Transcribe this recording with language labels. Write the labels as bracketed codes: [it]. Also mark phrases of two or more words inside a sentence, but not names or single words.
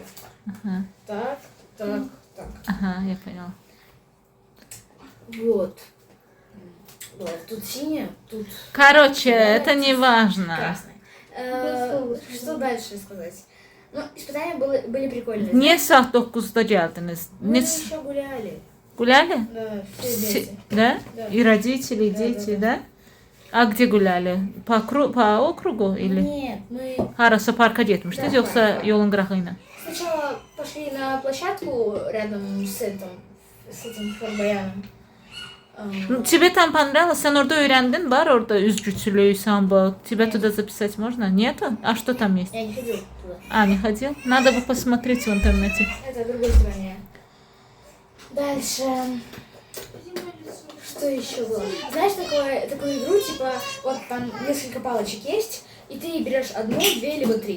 [ru] Ага. Так, так, так. Ага, я поняла. Вот. Вот, тут синяя, тут Короче, это не важно. красная. Что дальше сказать? Ну, испытания были прикольные. [az] Niye saat 9'da geldiniz? [ru] Мы [az] Ne [ru] еще гуляли. гуляли? Да, все вместе. Да? Да. И родители, и Да, дети, да, да? А где гуляли? По округу или? Нет, мы [az] Harasa parka getmişdiniz [ru] Да, [az] yoksa [ru] парк. [az] yolun qırağıyla? [ru] сначала пошли на площадку рядом с этим Форт-Бояном. Тебе там понравилось? [az] Sen orada öğrendin? Var orada üzgüçülüğü, [ru] самбо. Тебе туда записать можно? Нету? А что там есть? Я не ходила туда. А, не ходил? Надо бы посмотреть в интернете. Это другое здание. Дальше. Что еще было? Знаешь, такую игру, типа, вот там несколько палочек есть, и ты берешь 1, 2, либо 3.